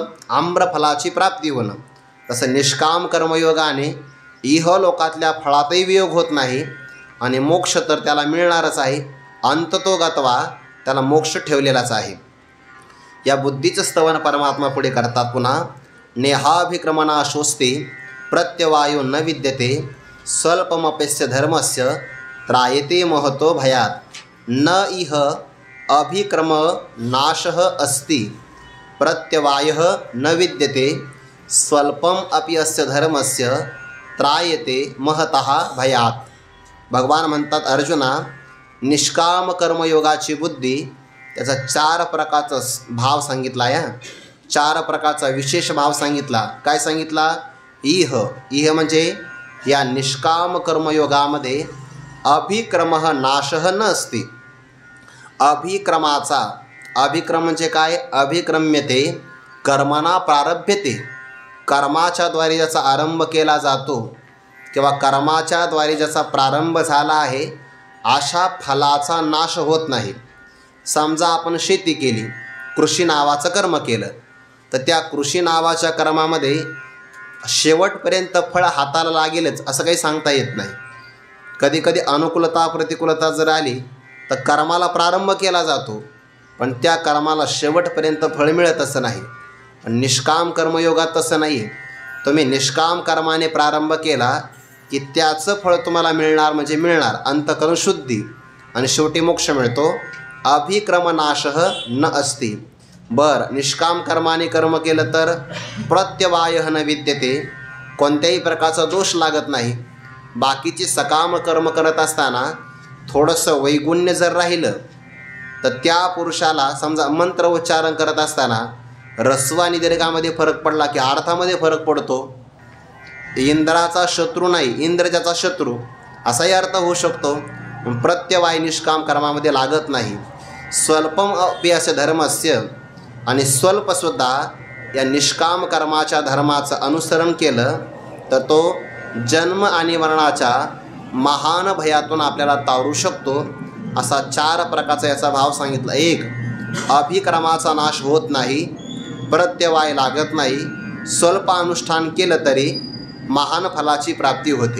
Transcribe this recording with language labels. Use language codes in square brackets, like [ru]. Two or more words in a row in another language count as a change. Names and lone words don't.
[mr] आम्रफलाची प्राप्ती होणं. तसं निष्काम कर्मयोगाने इहलोकातल्या फळातही वियोग होत नाही आणि मोक्ष तर त्याला मिळणारच आहे. अंततोगत्वा त्याला मोक्ष ठेवलेलाच आहे. या बुद्धीचं स्तवन परमात्मा पुढे करतात पुन्हा. [sa] नेहाभिक्रमणा शोस्ते प्रत्यवायो न विद्यते, स्वल्पमप्यस्य धर्मस्य त्रायते महतो भयात. न इह अभिक्रम नाशः अस्ति, प्रत्यवायः न विद्यते, स्वल्पम अपि अस्य धर्मस्य त्रायते महतः भयात. [mr] भगवान म्हणतात, अर्जुना, निष्काम कर्मयोगाची बुद्धी, त्याचा 4 प्रकारचा भाव सांगितला. या 4 प्रकारचा विशेष भाव सांगितला. काय सांगितला? इह म्हणजे या निष्काम कर्मयोगामध्ये [sa] अभिक्रम नाशः न अस्ति. [mr] अभिक्रम म्हणजे काय? [sa] अभिक्रम्यते कर्मणा प्रारभ्यते. [mr] कर्माच्याद्वारे ज्याचा आरंभ केला जातो किंवा कर्माच्याद्वारे ज्याचा प्रारंभ झाला आहे अशा फलाचा नाश होत नाही. समजा आपण शेती केली, कृषी नावाचं कर्म केलं, तर त्या कृषी नावाच्या कर्मामध्ये शेवटपर्यंत फळ हाताला लागेलच असं काही सांगता येत नाही. कधी कधी अनुकूलता प्रतिकूलता जर आली तर कर्माला प्रारंभ केला जातो, पण त्या कर्माला शेवटपर्यंत फळ मिळतच नाही. पण निष्काम कर्मयोगात तसं नाही आहे. तुम्ही निष्काम कर्माने प्रारंभ केला की त्याचं फळ तुम्हाला मिळणार, म्हणजे मिळणार, अंतकरण शुद्धी, आणि शेवटी मोक्ष मिळतो. [sa] अभिक्रमनाशः न अस्ति. [mr] बरं, निष्काम कर्माने कर्म केलं तर [sa] प्रत्यवायः न विद्यते, [mr] कोणत्याही प्रकारचा दोष लागत नाही. बाकीची सकाम कर्म करत असताना थोडंसं वैगुण्य जर राहिलं तर त्या पुरुषाला, समजा मंत्र उच्चारण करत असताना ऱ्हस्व आणि दीर्घामध्ये फरक पडला की अर्थामध्ये फरक पडतो. इंद्राचा शत्रू नाही, इंद्र ज्याचा शत्रू, असाही अर्थ होऊ शकतो. प्रत्यवाय निष्काम कर्मामध्ये लागत नाही. [sa] स्वल्पम अपि अस्य धर्मस्य, [mr] आणि स्वल्पसुद्धा या निष्काम कर्माच्या धर्माचं अनुसरण केलं तर तो जन्म आणि मरणाच्या महान भयातून आपल्याला तारू शकतो. असा 4 प्रकारचा याचा भाव सांगितला. 1, अभिक्रमाचा नाश होत नाही, प्रत्यवाय लागत नाही, स्वल्प अनुष्ठान केलं तरी महान फलाची प्राप्ती होते.